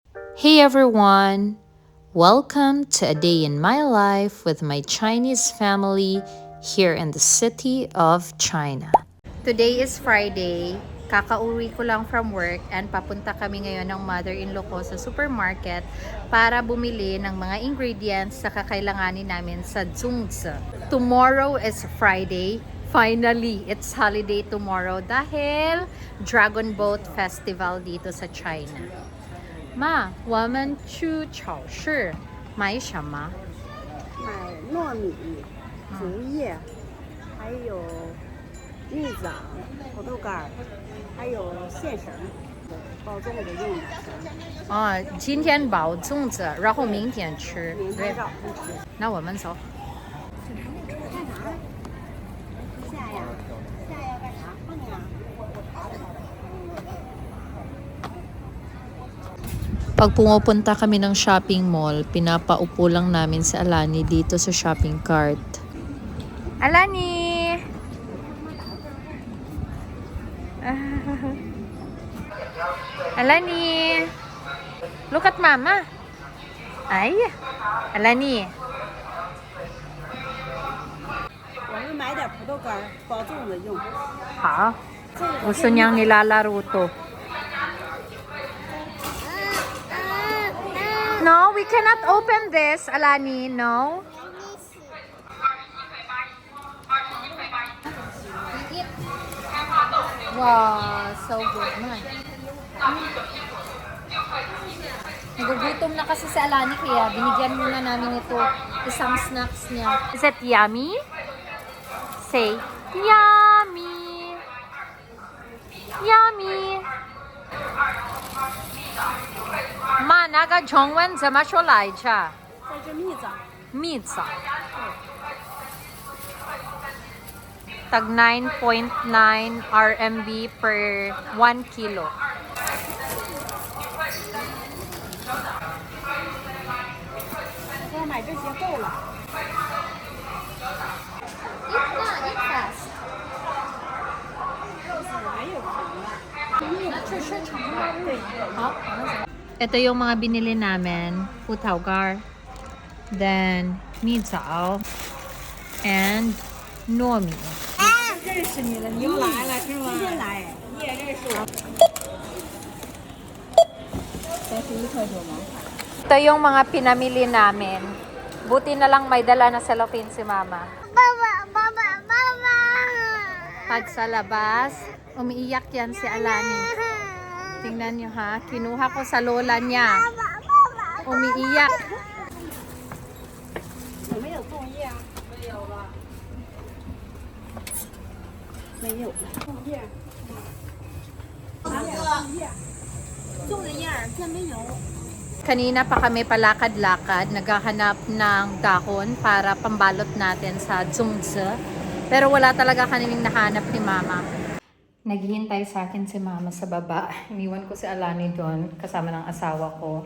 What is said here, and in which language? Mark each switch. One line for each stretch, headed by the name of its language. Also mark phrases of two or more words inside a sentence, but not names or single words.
English: Hey everyone! Welcome to a day in my life with my Chinese family here in the city of China. Today is Friday.
Filipino: Kakauwi ko lang
English: from work and
Filipino: papunta kami ngayon ng mother-in-law ko sa supermarket para bumili ng mga ingredients na kakailanganin namin sa Zhongzi.
English: Tomorrow is Friday. Finally, it's holiday tomorrow dahil Dragon Boat Festival
Filipino: dito sa China.
Chinese: 妈，我们去超市买什么？买糯米、竹叶，还有蜜枣、土豆干儿，还有线绳，包粽子用的。啊，今天包粽子，然后明天吃。对，明天早上吃。那我们走。干啥？下呀？下要干啥？放呀？
Filipino: Pag pumupunta kami ng
English: shopping mall,
Filipino: pinapaupo lang namin si Alani dito sa
English: shopping cart.
Filipino: Alani! Alani!
English: Look at Mama! Ay! Alani!
Chinese: 我们买点土豆干儿包粽子用。
Filipino: Ha? Gusto niyang nilalaro to.
English: No, we cannot open this, Alani. No. Wow, so good man.
Filipino: Nagugutom na kasi si Alani kaya binigyan muna namin ito isang snacks niya.
English: Is it yummy? Say, yummy. Yummy.
Chinese: 妈，那个中文怎么说来着？这是蜜枣，
English: 蜜枣。Tag 9.9 RMB per 1 kilo.
Chinese: 我买这些够了。
English: Eat na, eat fast.
Chinese: 没有糖了。对，
Filipino: 好。Ito yung mga binili namin. Putaugar.
English: Then, mizao. And, nomi.
Chinese: 认识你了，你又来了是吗？今天来，你也认识我。31块多吗？
Filipino: Ito yung mga pinamili namin. Buti na lang may dala na cellophane si Mama. Pag sa labas, umiiyak yan si Alani. Tingnan nyo ha, kinuha ko sa lola niya. Umiiyak.
Chinese: 有没有粽叶啊？没有了。没有了。粽叶。拿点粽叶。粽子叶儿这没有。
Filipino: Kanina pa kami palakad-lakad, naghahanap ng dahon para pambalot natin sa zhongzi. Pero wala talaga kanilang nahanap ni Mama. Naghihintay sa akin si Mama sa baba. Iniwan ko si Alani doon kasama ng asawa ko.